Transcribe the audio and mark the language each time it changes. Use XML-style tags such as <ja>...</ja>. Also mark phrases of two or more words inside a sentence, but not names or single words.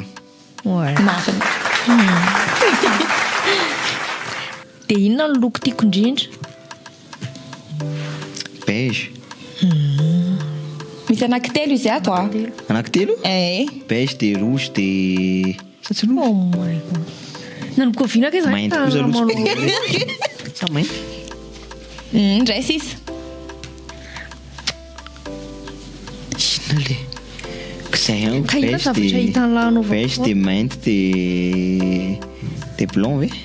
<mg>Marina. Dia inona ny loko tiako indrindra? Beige. Misy anankitelo izy ato a. Anankitelo? Beige dia rouge dia sa tsy rouge?</mg> <en>Oh my god.</en> <mg>Nanikoviana ke Mainty kosa rouge. Sa mainty? Indray sisa. Inona le? Kizay ihany Ka inona zavatra hitan'ny lahy beige dia mainty dia blanc ve?</mg>